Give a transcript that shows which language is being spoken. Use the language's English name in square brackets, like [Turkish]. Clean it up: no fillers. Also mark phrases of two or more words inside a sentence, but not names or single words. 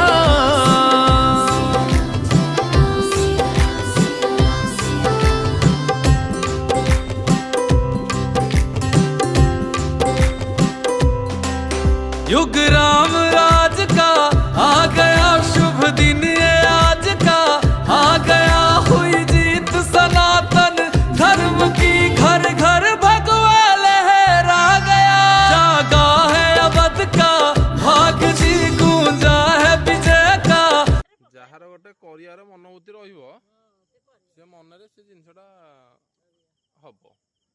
[Hindi] युग राम राज का आ गया शुभ दिन ये आज का, आ गया हुई जीत सनातन धर्म की, घर घर भगवा लहरा गया। जागा है अवध का भाग जी, गूंजा है विजय का। [Odia] ଯାହାର ଗୋଟେ କରିବାର ମନୋଭୂତି ରହିବ ସେ ମନରେ ସେ ଜିନିଷଟା ହବ।